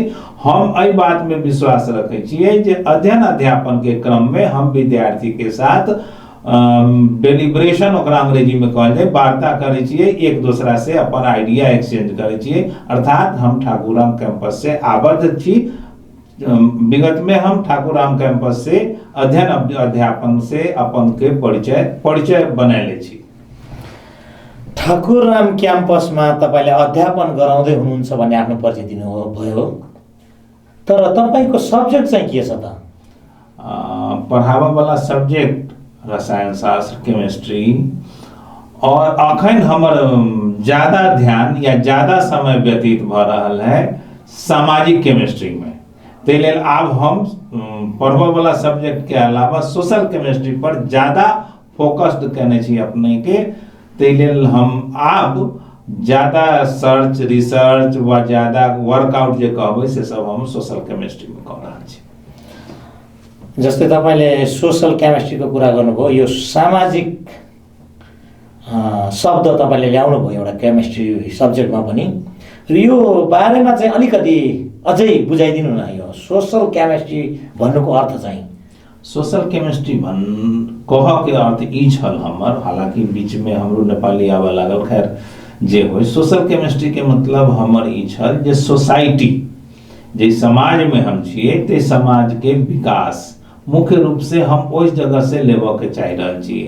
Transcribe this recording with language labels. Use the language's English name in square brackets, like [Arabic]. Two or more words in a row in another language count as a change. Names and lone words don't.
[Maithili] हम एहि बात में विश्वास रखै छिए जे अध्ययन अध्यापन के क्रम में हम विद्यार्थी के साथ डेलिब्रेशन ओकरा अंग्रेजी में कहल जाए वार्ता करै छिए, एक दूसरा से अपन [English] idea exchange [Maithili] करै छिए। अर्थात हम ठाकुराम कैंपस से आबद्ध छी। विगत में हम ठाकुराम कैंपस से अध्ययन अध्यापन से अपन के परिचय बनाएले छी। [Nepali] ठाकुराम क्याम्पसमा तपाईले अध्यापन गराउँदै हुनुहुन्छ भन्ने आफ्नो परिचय दिनुभयो, तर तपाईको सब्जेक्ट चाहिँ के छ त? [Maithili] पढ़ावे वाला सब्जेक्ट रसायन शास्त्र, केमिस्ट्री, और अखन हमर ज्यादा ध्यान या ज्यादा समय व्यतीत भ रहल है सामाजिक केमिस्ट्री में। तै लेल आब हम पढ़बे वाला सब्जेक्ट के अलावा [English] social chemistry [Maithili] पर ज्यादा फोकस्ड करने छी अपने के। तै लेल हम आब ज्यादा [English] search research [Maithili] व ज्यादा वर्कआउट जे कहबै से सब हम [English] social chemistry [Maithili] में कर रहल छी। [Nepali] जस्तै तपाईले [English] social chemistry [Nepali] को कुरा गर्नुभयो, यो सामाजिक शब्द तपाईले ल्याउनु भयो एउटा केमिस्ट्री सब्जेक्टमा पनि, र यो बारेमा चाहिँ अलिकति अझै बुझाइदिनु न। यो [English] social chemistry [Nepali] भन्नुको अर्थ चाहिँ? [English] social chemistry [Maithili] कह के अर्थ ई छल हमर, हालांकि बीच में हमरो नेपाली आवे लागल, खैर जे हो। [English] social chemistry [Maithili] के मतलब हमर ई छल जे सोसाइटी, जे समाज में हम छिए ते समाज के विकास मुख्य रूप से हम ओइ जगह से लेबे के चाह रहल छिए।